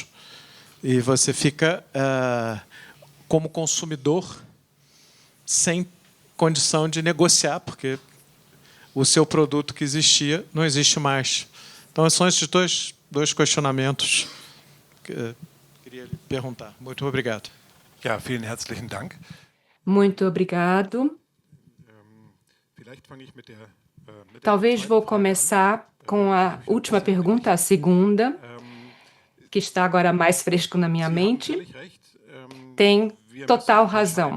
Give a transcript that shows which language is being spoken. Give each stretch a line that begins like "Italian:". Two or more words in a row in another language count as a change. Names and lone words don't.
Portuguese: E você fica, como consumidor, sem condição de negociar, porque o seu produto que existia não existe mais. Então, são esses dois questionamentos que eu queria lhe perguntar. Muito obrigado.
German: Ja, vielen herzlichen Dank.
Portuguese: Muito obrigado. Talvez vou começar com a última pergunta, a segunda, que está agora mais fresco na minha mente. Tem total razão.